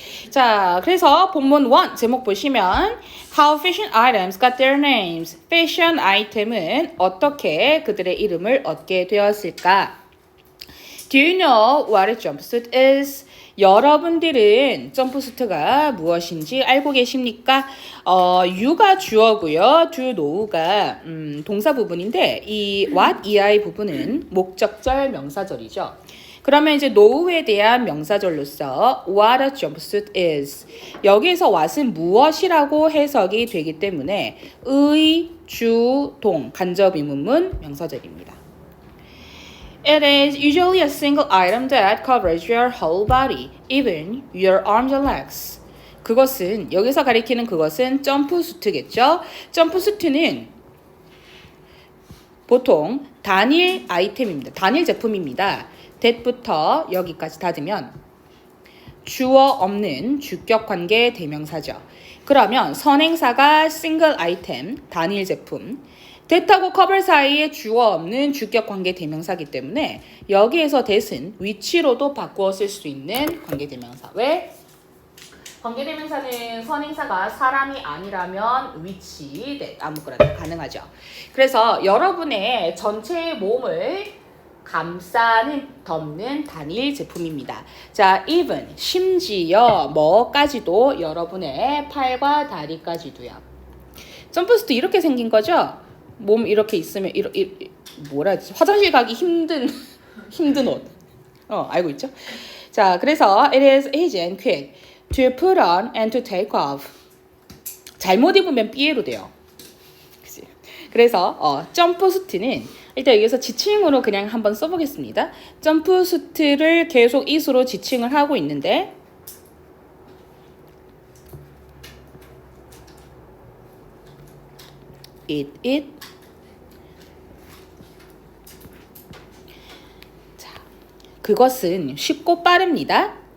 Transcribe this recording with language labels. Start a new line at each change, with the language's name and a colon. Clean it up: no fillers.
Korean: 자, 그래서 본문 1 제목 보시면
English: How fashion items got their names.
Korean: 패션 아이템은 어떻게 그들의 이름을 얻게 되었을까?
English: Do you know what a jumpsuit is?
Korean: 여러분들은 점프수트가 무엇인지 알고 계십니까? you가 주어고요. do know가 동사 부분인데 이 what, ei 부분은 목적절 명사절이죠. 그러면 이제 know에 대한 명사절로서
English: what a jumpsuit is.
Korean: 여기에서 what은 무엇이라고 해석이 되기 때문에 의, 주, 동, 간접 의문문 명사절입니다.
English: It is usually a single item that covers your whole body, even your arms and legs.
Korean: 그것은 여기서 가리키는 그것은 점프수트겠죠. 점프수트는 보통 단일 아이템입니다. 단일 제품입니다. that부터 여기까지 닫으면 주어 없는 주격관계 대명사죠. 그러면 선행사가 싱글 아이템, 단일 제품, that하고 cover 사이에 주어 없는 주격관계 대명사이기 때문에 여기에서 that은 위치로도 바꾸어 쓸 수 있는 관계대명사. 왜? 관계대명사는 선행사가 사람이 아니라면 위치, that 아무거나 가능하죠. 그래서 여러분의 전체 몸을 감싸는, 덮는 단일 제품입니다. 자, even, 심지어 뭐까지도 여러분의 팔과 다리까지도요. 점프수트 이렇게 생긴 거죠? 몸 이렇게 있으면 뭐라 하지? 화장실 가기 힘든 옷. 알고 있죠? 자, 그래서
English: it is easy and quick to put on and to take off.
Korean: 잘못 입으면 삐에로 돼요. 그치? 그래서 점프수트는 일단 여기서 지칭으로 그냥 한번 써보겠습니다. 점프수트를 계속 is로 지칭을 하고 있는데 it 자, 그것은 쉽고 빠릅니다.